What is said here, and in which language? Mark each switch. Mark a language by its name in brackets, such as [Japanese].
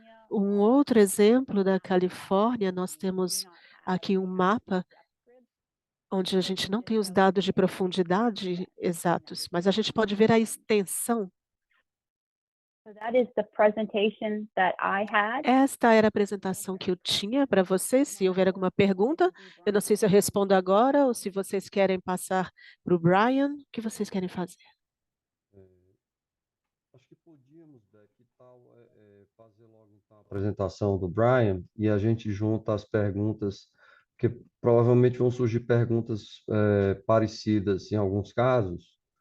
[Portuguese] Um outro exemplo da Califórnia, nós temos aqui um mapa onde a gente não tem os dados de profundidade exatos, mas a gente pode ver a extensão. [English] So that is the presentation that I had. [Portuguese] Esta era a apresentação que eu tinha para vocês. Se houver alguma pergunta, eu não sei se eu respondo agora ou se vocês querem passar para o Brian. O que vocês querem fazer? Acho que podíamos, Beck, que tal fazer logo então a apresentação do Brian e a gente junta as perguntas, porque provavelmente vão surgir perguntas parecidas em alguns casos.